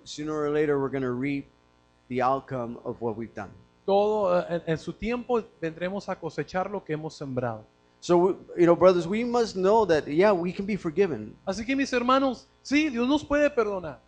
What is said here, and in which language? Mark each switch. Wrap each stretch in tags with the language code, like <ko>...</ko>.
<en>Sooner or later, we're going to reap the outcome of what we've done.</en> <es>todo en su tiempo vendremos a cosechar lo que hemos sembrado.</es> <en>So, brothers, we must know that, yeah, we can be forgiven.</en> <es>Así que mis hermanos, sí, Dios nos puede perdonar,</es>